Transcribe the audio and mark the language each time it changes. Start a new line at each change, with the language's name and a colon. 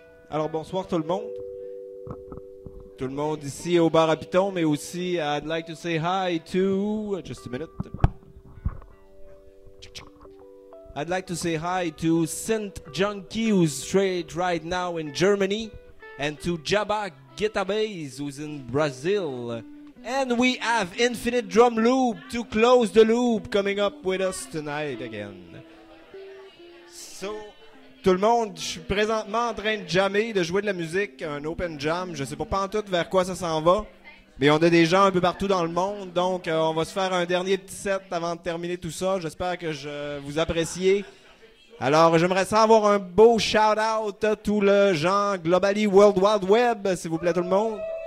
French: Alors bonsoir tout le monde. Tout le monde ici au bar à Piton, mais aussi
English: I'd like to say hi to... Just a minute. I'd like to say hi to Synth Junkie, who's straight right now in Germany, and to Jabba Guitarbase, who's in Brazil. And we have Infinite Drum Loop to close the loop coming up with us tonight again.
French: So, tout le monde, je suis présentement en train de jammer, de jouer de la musique, un open jam. Je sais pas en tout vers quoi ça s'en va, mais on a des gens un peu partout dans le monde, donc on va se faire un dernier petit set avant de terminer tout ça. J'espère que je vous appréciez. Alors, j'aimerais ça avoir un beau shout-out à tout le genre Globally World Wide Web, s'il vous plaît, tout le monde.